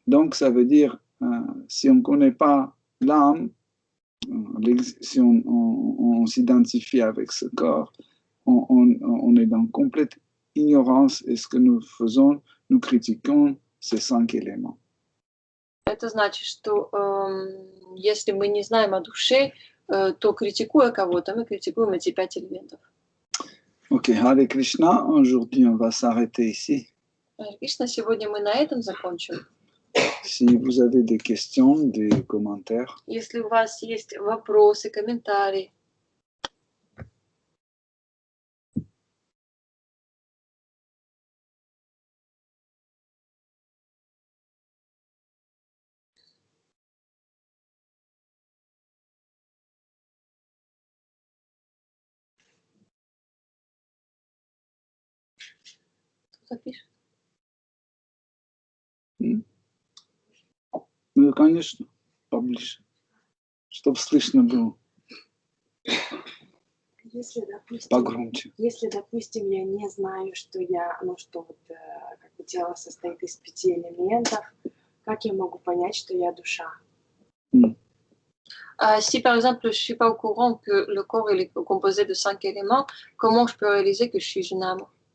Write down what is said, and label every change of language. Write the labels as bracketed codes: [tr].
[fr] Donc, ça veut dire, si on ne connaît pas l'âme, si on s'identifie avec ce corps, on est dans complète ignorance et ce que nous faisons, nous critiquons ces 5 éléments. [ru] Это значит, что если мы не знаем о душе, то критикуя кого-то, мы критикуем эти 5 элементов. [fr] Ok, Hare Krishna, aujourd'hui on va s'arrêter ici. [ru] Кришна, сегодня мы на этом закончим. [fr] Si vous avez des questions, des commentaires, [ru] Если у вас есть вопросы, комментарии, кто-то пишет. ну, конечно, поближе, чтобы слышно было погромче. Если, допустим, я не знаю, что что вот как бы тело состоит из 5 элементов, как я могу понять, что я душа? [fr] Si par exemple je ne suis pas au courant que le corps est composé de 5 éléments, comment je peux réaliser que je suis une âme?